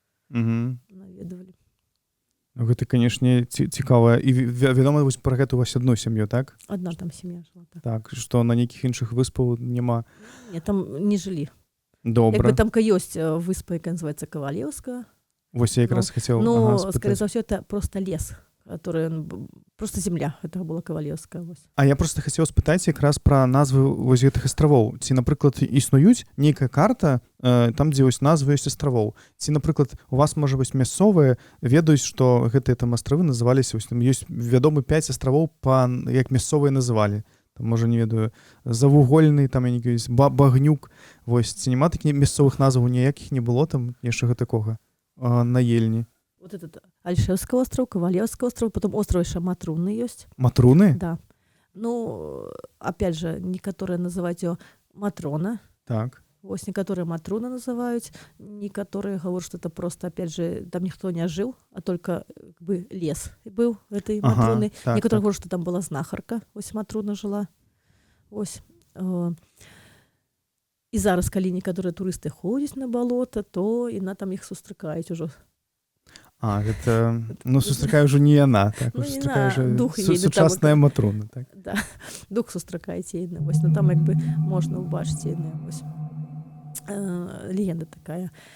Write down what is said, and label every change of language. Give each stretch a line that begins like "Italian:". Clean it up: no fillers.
Belarusian: Наведвалі. Ну, гэта, канешне, цікава. І вядома, вось пра гэту у вас адну сям'ю, так? Адна там сям'я жыла, так. Так, што на нейкіх іншых выспаў няма? Не, там не жылі. Добра. Як бы там ёсць выспа, якая называецца Кавалеўская. Вось я якраз хацеў спытаць.
Russian: Скорее
Belarusian: за ўсё,
Russian: это просто лес, который просто земля. Это была Кавалеўская.
Belarusian: А я просто хацеў спытаць якраз пра назвы вось гэтых астравоў. Ці, напрыклад, існуюць нейкая карта, там, дзе вось назвы ёсць астравоў. Ці, напрыклад, у вас, можа быць, мясцовыя ведаюць, што гэтыя там астравы называліся, вось там ёсць вядомы 5 астравоў, як мясцовыя называлі. Там, можа, не ведаю, Завугольны, там, я не ведаю, Багнюк. Вось, ці няма такіх мясцовых назваў ніякіх не было там, нечага такога на Ельні?
Russian: Вот этот Альшевский остров, Кавалеўский остров, потом остров еще Матруны есть. Матруны? Да. Ну, опять же, некоторые называют ее Матрона.
Belarusian: Так.
Russian: Вот некоторые Матруна называют, некоторые говорят, что это просто, опять же, там никто не жил, а только как бы лес был этой Матруны.
Belarusian: Так,
Russian: некоторые говорят, что там была знахарка,
Belarusian: ось
Russian: Матруна жила.
Belarusian: Ось. І зараз, калі некаторыя турысты ходзяць на балота, то яна там іх сустракаюць ужо. А, гэта, ну, сустракае ўжо не яна, так, сустракае ўжо сучасная Матруна, так. Да, дух сустракаеце яны, вось, ну там як бы можна ўбачыць яны, вось. Легенда такая.